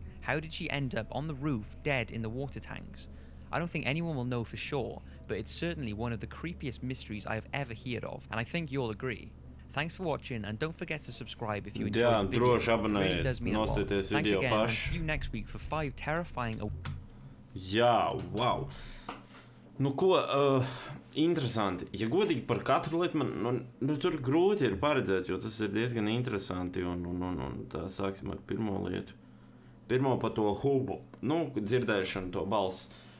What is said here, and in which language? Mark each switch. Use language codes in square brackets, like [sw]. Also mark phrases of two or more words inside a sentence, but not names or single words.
[en] How did she end up on the roof, dead in the water tanks? I don't think anyone will know for sure, but it's certainly one of the creepiest mysteries I have ever heard of, and I think you'll agree. Thanks for watching, and don't forget to subscribe if you enjoyed the video. It really does mean a lot. Thanks again, and see you next week for 5 terrifying... [lv] Jā, wow. Nu ko, interesanti. Ja godīgi par katru lietu, man tur grūti ir paredzēt, jo tas ir diezgan interesanti, un tā sāksim ar pirmo lietu. Pirmo par to hubu, nu, dzirdēšanu, to balss.